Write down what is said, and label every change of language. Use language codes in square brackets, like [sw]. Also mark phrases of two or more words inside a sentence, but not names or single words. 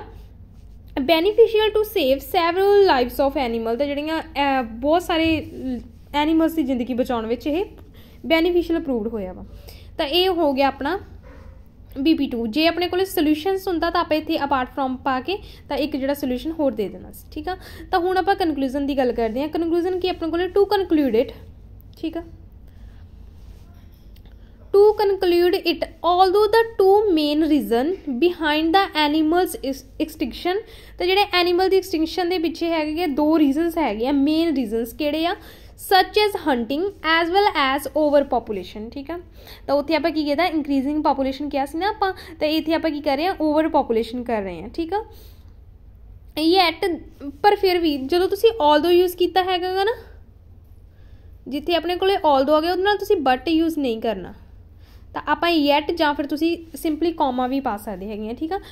[en] beneficial to save several lives of animal, [pa] ਤਾਂ ਜਿਹੜੀਆਂ ਬਹੁਤ ਸਾਰੇ ਐਨੀਮਲਸ ਦੀ ਜ਼ਿੰਦਗੀ ਬਚਾਉਣ ਵਿੱਚ ਇਹ [en] beneficial proved [pa] ਹੋਇਆ ਵਾ। ਤਾਂ ਇਹ ਹੋ ਗਿਆ ਆਪਣਾ BP2। ਜੇ ਆਪਣੇ ਕੋਲ ਸੋਲਿਊਸ਼ਨਸ ਹੁੰਦਾ ਤਾਂ ਆਪਾਂ ਇੱਥੇ [en] apart from [pa] ਪਾ ਕੇ ਤਾਂ ਇੱਕ ਜਿਹੜਾ ਸੋਲਿਊਸ਼ਨ ਹੋਰ ਦੇ ਦੇਣਾ ਸੀ, ਠੀਕ ਆ। ਤਾਂ ਹੁਣ ਆਪਾਂ ਕਨਕਲੂਜਨ ਦੀ ਗੱਲ ਕਰਦੇ ਹਾਂ। ਕਨਕਲੂਜਨ ਕੀ ਆਪਣੇ ਕੋਲ, [en] to conclude it, [pa] ਠੀਕ ਆ, [en] to conclude it, although the two main reason behind the animals extinction, [pa] ਤਾਂ ਜਿਹੜੇ ਐਨੀਮਲ ਦੀ ਐਕਸਟਿੰਕਸ਼ਨ ਦੇ ਪਿੱਛੇ ਹੈਗੇ ਦੋ ਰੀਜ਼ਨਸ ਹੈਗੇ ਆ, [en] main reasons [pa] ਕਿਹੜੇ ਆ, [en] such as hunting as well as over population, [pa] ਠੀਕ ਆ। ਤਾਂ ਉੱਥੇ ਆਪਾਂ ਕੀ ਕੀਤਾ, [en] increasing population [pa] ਕਿਹਾ ਸੀ ਨਾ ਆਪਾਂ, ਤਾਂ ਇੱਥੇ ਆਪਾਂ ਕੀ ਕਰ ਰਹੇ ਹਾਂ, [en] over population [pa] ਕਰ ਰਹੇ ਹਾਂ, ਠੀਕ ਆ। ਯੈਟ, ਪਰ ਫਿਰ ਵੀ ਜਦੋਂ ਤੁਸੀਂ [en] although use [pa] ਕੀਤਾ ਹੈਗਾ ਨਾ, ਜਿੱਥੇ ਆਪਣੇ ਕੋਲੇ although ਆ ਗਿਆ ਉਹਦੇ ਨਾਲ ਤੁਸੀਂ [en] but use [pa] ਨਹੀਂ ਕਰਨਾ, ਤਾਂ ਆਪਾਂ ਯੈਟ ਜਾਂ ਫਿਰ ਤੁਸੀਂ [en] simply comma [pa] ਵੀ ਪਾ ਸਕਦੇ ਹੈਗੇ ਆ, ਠੀਕ ਆ।